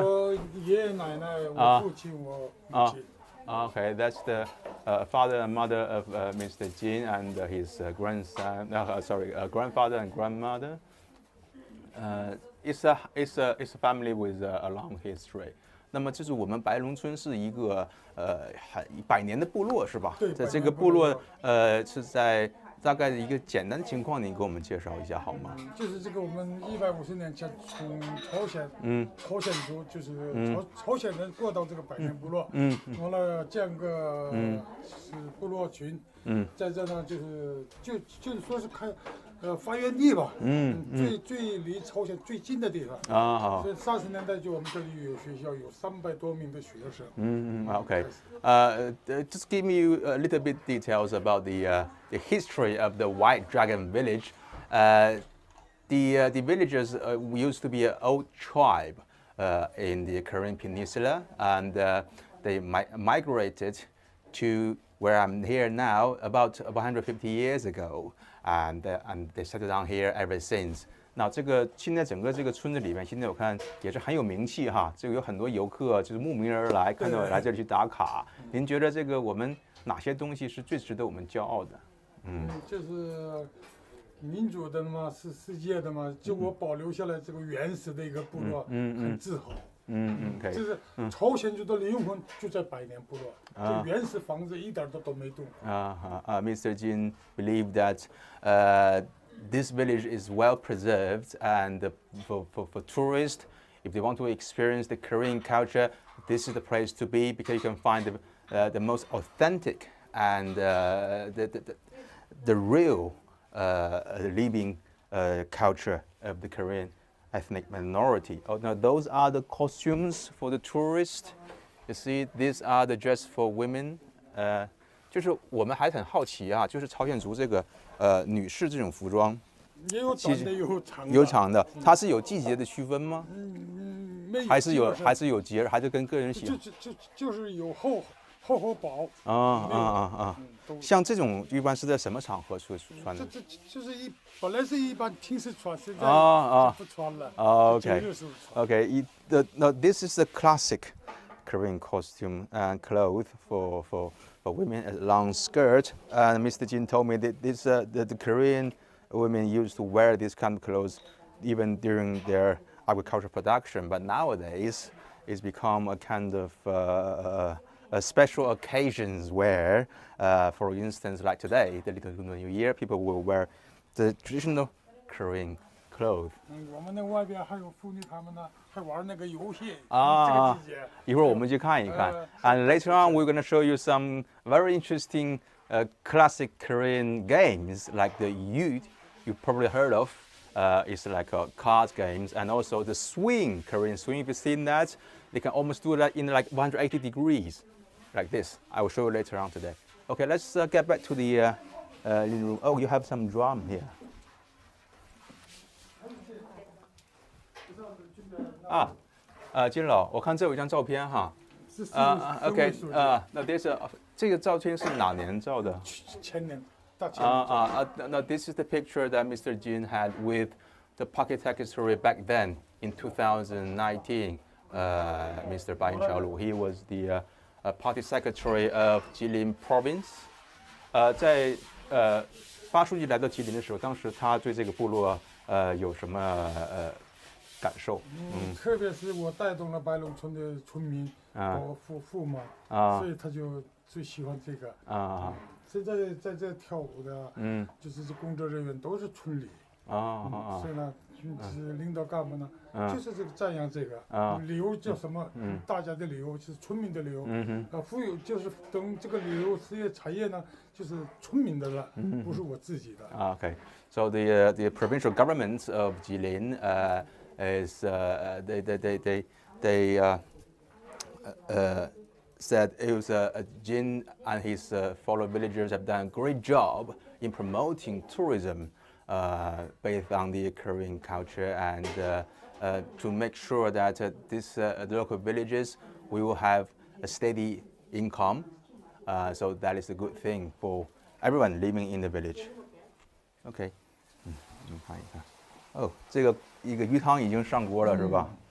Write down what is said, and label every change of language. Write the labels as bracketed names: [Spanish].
[Chinese] 我爷爷奶奶、我父亲、我母亲。 [English] Okay, that's the father and mother of Mr. Jin and his grandson. Grandfather and grandmother. It's a family with a long history. [Chinese] 那么这是我们白龙村是一个100年的部落是吧？在这个部落是在大概的一个简单的情况，你给我们介绍一下好吗？就是这个我们150年前从朝鲜族就是朝鲜人过到这个百年部落，完了建个是部落群，在这呢就是说是发源地吧，最离朝鲜最近的地方所以30年代就我们这里有学校，有300多名的学生。 [English] Okay. Just give me a little bit details about the history of the White Dragon Village. The villagers used to be an old tribe in the Korean Peninsula, and they migrated to where I'm here now about 150 years ago, and they settled down here ever since. [Chinese] 那这个现在整个这个村子里面，现在我看也是很有名气哈，这个有很多游客就是慕名而来，看到来这里去打卡。您觉得这个我们哪些东西是最值得我们骄傲的？就是民主的嘛，是世界的嘛，就我保留下来这个原始的一个部落，很自豪。就是朝鲜族的灵魂就在百年部落，这原始房子一点都没动。 [English] Mr. Jin believed that this village is well preserved, and for tourists, if they want to experience the Korean culture, this is the place to be because you can find the most authentic and the real living culture of the Korean ethnic minority. Oh, now those are the costumes for the tourists. You see, these are the dress for women. [Chinese] 就是我们还很好奇啊，就是朝鲜族这个女士这种服装，也有短的，有长的。有长的，它是有季节的区分吗？没有。还是有节日，还是跟个人喜好？就是有厚和薄。像这种一般是在什么场合穿的？就是本来是一般平时穿，现在就不穿了。 [English] Okay. No, this is a classic Korean costume and clothes for women, a long skirt. And Mr. Jin told me that the Korean women used to wear this kind of clothes even during their agricultural production. But nowadays, it's become a kind of a special occasions where, for instance, like today, the Little Lunar New Year, people will wear the traditional Korean clothes. [Chinese] 我们的外边还有妇女，她们呢还玩那个游戏。这个季节，一会儿我们去看一看。 [English] And later on, we're going to show you some very interesting classic Korean games, like the Yut, you probably heard of. It's like card games, and also the swing, Korean swing. If you've seen that, they can almost do that in like 180 degrees, like this. I will show you later on today. Okay, let's get back to the living room. Oh, you have some drum here. [Chinese] Jin老，我看这有一张照片哈。OK， 那这个照片是哪年照的？前年。 [English] Now this is the picture that Mr. Jin had with the Pocket Secretary back then in 2019. Mr. Ba Yin-Xiaolu, he was the Party Secretary of Jilin Province. [Chinese] 在发书记来到吉林的时候，当时他对这个部落有什么感受？特别是我带动了白龙村的村民和父母，所以他就最喜欢这个。现在在这跳舞的，就是这工作人员都是村里，所以呢，就是领导干部呢，就是这个赞扬这个旅游叫什么？大家的旅游就是村民的旅游，富有就是等这个旅游事业产业呢，就是村民的了，不是我自己的。 [English] Okay, so the provincial government of Jilin is they said it was Jin and his fellow villagers have done a great job in promoting tourism based on the Korean culture, and to make sure that the local villages we will have a steady income. So that is a good thing for everyone living in the village. [Chinese] Okay. 我们看一看。哦，这个一个鱼汤已经上锅了，是吧？